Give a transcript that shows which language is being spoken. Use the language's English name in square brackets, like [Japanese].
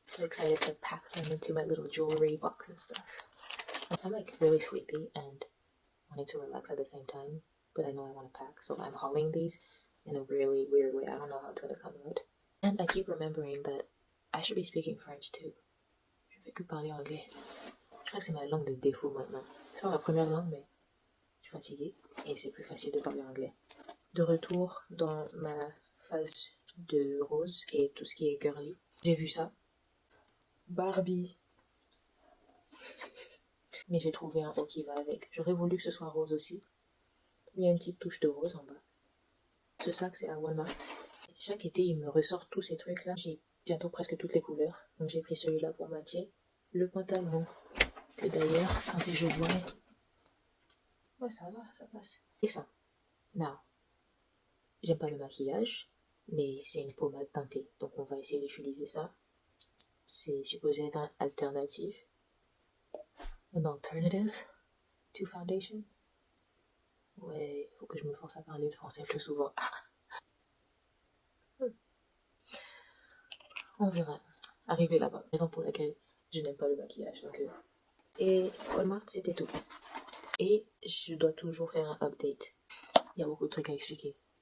[English] So excited to pack them into my little jewelry box and stuff. I'm like really sleepy and wanting to relax at the same time, but I know I want to pack, so I'm hauling these in a really weird way. I don't know how it's gonna come out. And I keep remembering that I should be speaking French too. [French] Je fais que parler anglais. Je crois que c'est ma langue de défaut maintenant. C'est pas ma première langue, mais je suis fatiguée et c'est plus facile de parler anglais. De retour dans ma phase de rose et tout ce qui est girly. J'ai vu ça. Barbie. Mais j'ai trouvé un haut qui va avec. J'aurais voulu que ce soit rose aussi. Il y a une petite touche de rose en bas. Ce sac, c'est à Walmart. Chaque été, il me ressort tous ces trucs-là. J'ai bientôt presque toutes les couleurs. Donc j'ai pris celui-là pour matcher. Le pantalon, que d'ailleurs, quand je vois... Ouais, ça va, ça passe. Et ça. Now. J'aime pas le maquillage, mais c'est une pommade teintée. Donc on va essayer d'utiliser ça. C'est supposé être un alternative. [English] An alternative to foundation. [French] Ouais, faut que je me force à parler le français plus souvent. On verra. Arrivé là-bas. Raison pour laquelle je n'aime pas le maquillage. Donc, Et Walmart, c'était tout. Et je dois toujours faire un update. Il y a beaucoup de trucs à expliquer.